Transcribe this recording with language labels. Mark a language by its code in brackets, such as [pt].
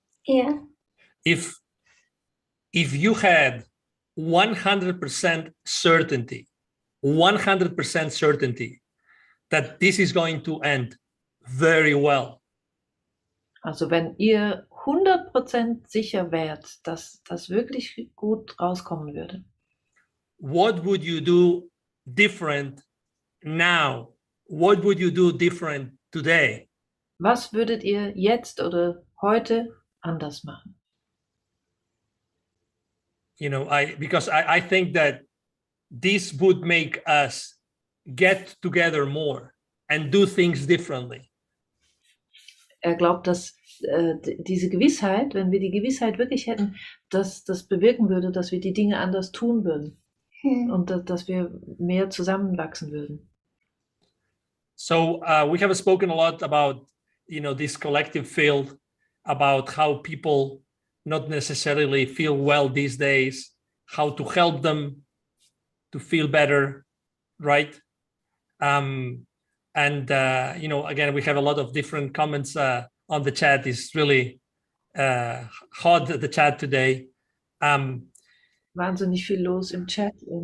[de] Ja. [en] If you had 100% certainty, 100% certainty that this is going to end very well. [de] Also wenn ihr 100% sicher wärt, dass das wirklich gut rauskommen würde. [en] What would you do different now? What would you do different today? [de] Was würdet ihr jetzt oder heute anders machen? [en] You know, because I think that this would make us get together more and do things differently. [de] Glaubt, dass diese Gewissheit, wenn wir die Gewissheit wirklich hätten, dass das bewirken würde, dass wir die Dinge anders tun würden und dass wir mehr zusammenwachsen würden. [en] So we have spoken a lot about, this collective field, about how people not necessarily feel well these days, how to help them to feel better, right? And again, we have a lot of different comments on the chat. It's really hot, the chat today. [de] Wahnsinnig viel los im Chat.